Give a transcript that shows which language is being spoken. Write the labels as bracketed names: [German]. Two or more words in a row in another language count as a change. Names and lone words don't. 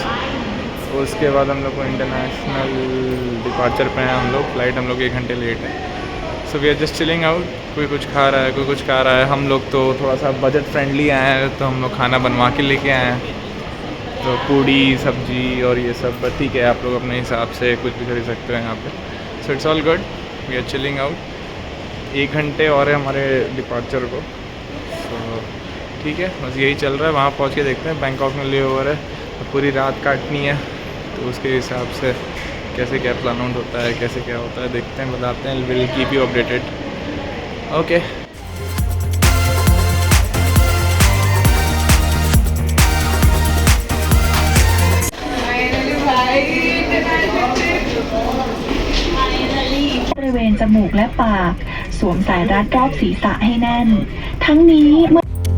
[Hindi] उसके बाद हम लोग को [English] international departure [Hindi] पे हैं हम लोग, फ़्लाइट हम लोग 1 घंटे लेट है। [English] So we are just chilling out, [Hindi] कोई कुछ खा रहा है, कोई कुछ खा रहा है। हम लोग तो थोड़ा सा [English] budget friendly [Hindi] आए हैं, तो हम लोग खाना बनवा के लेके आए हैं, तो पूड़ी सब्जी और ये सब। ठीक है, आप लोग अपने हिसाब से कुछ भी खरीद सकते हो यहाँ पे। [English] So it's all good. We are chilling out. [Hindi] 1 घंटे और है हमारे डिपार्चर को, तो ठीक है, बस यही चल रहा है। वहाँ पहुँच के देखते हैं, बैंकॉक में [English] layover [Hindi] है तो पूरी रात काटनी है, तो उसके हिसाब से कैसे क्या [English] plan out [Hindi] होता है, कैसे क्या होता है देखते हैं, बताते हैं। [English] Will keep you updated. OK [Thai] บริเวณจมูกและปาก สวมสายรัดรอบศีรษะให้แน่น ทั้งนี้เมื่อ